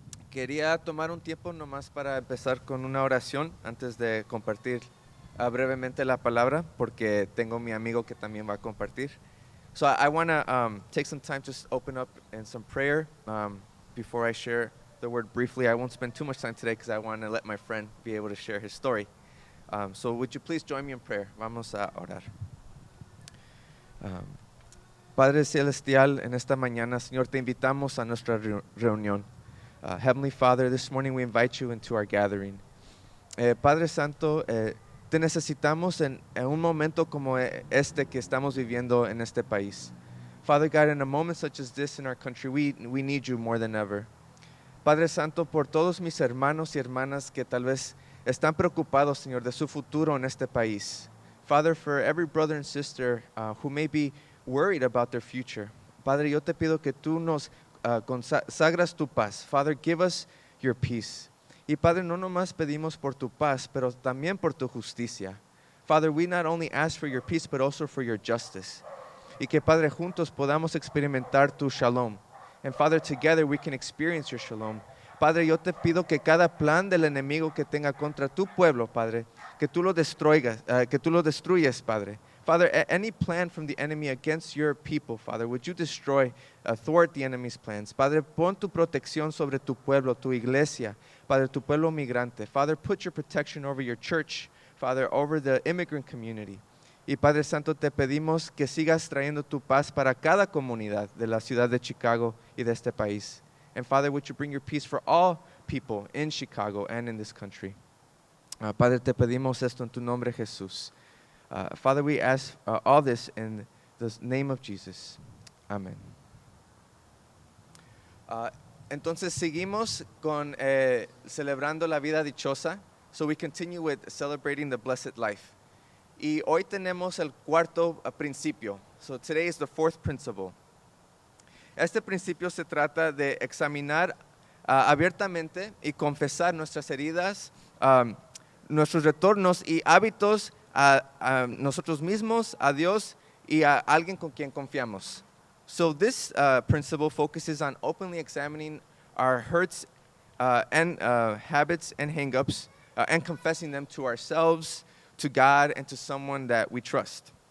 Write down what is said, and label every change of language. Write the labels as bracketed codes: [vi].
[es] Quería tomar un tiempo nomás para empezar con una oración antes de compartir brevemente la palabra, porque tengo mi amigo que también va a compartir. [en] So I want to take some time to open up in some prayer before I share the word briefly. I won't spend too much time today because I want to let my friend be able to share his story. So would you please join me in prayer? [es] Vamos a orar. Padre Celestial, en esta mañana, Señor, te invitamos a nuestra reunión. [en] Heavenly Father, this morning we invite you into our gathering. [es] Padre Santo, te necesitamos en un momento como este que estamos viviendo en este país. [en] Father God, in a moment such as this in our country, we need you more than ever. [es] Padre Santo, por todos mis hermanos y hermanas que tal vez están preocupados, Señor, de su futuro en este país. [en] Father, for every brother and sister who may be worried about their future. [es] Padre, yo te pido que tú nos consagras tu paz. [en] Father, give us your peace. [es] Y Padre, no nomás pedimos por tu paz, pero también por tu justicia. [en] Father, we not only ask for your peace, but also for your justice. [es] Y que Padre, juntos podamos experimentar tu shalom. [en] And Father, together we can experience your shalom. [es] Padre, yo te pido que cada plan del enemigo que tenga contra tu pueblo, Padre, que tú lo destruyas, Padre. [en] Father, any plan from the enemy against your people, Father, would you destroy, thwart the enemy's plans? [es] Padre, pon tu protección sobre tu pueblo, tu iglesia, Padre, tu pueblo migrante. [en] Father, put your protection over your church, Father, over the immigrant community. [es] Y Padre Santo, te pedimos que sigas trayendo tu paz para cada comunidad de la ciudad de Chicago y de este país. [en] And Father, would you bring your peace for all people in Chicago and in this country? [es] Padre, te pedimos esto en tu nombre, Jesús. [en] Father, we ask all this in the name of Jesus. Amen. [es] Entonces seguimos con celebrando la vida dichosa. [en] So we continue with celebrating the blessed life. [es] Y hoy tenemos el cuarto principio. [en] So today is the fourth principle. [es] Este principio se trata de examinar abiertamente y confesar nuestras heridas, nuestros retornos y hábitos a nosotros mismos, a Dios y a alguien con quien confiamos. [en] So this principle focuses on openly examining our hurts and habits and hang-ups and confessing them to ourselves, to God, and to someone that we trust.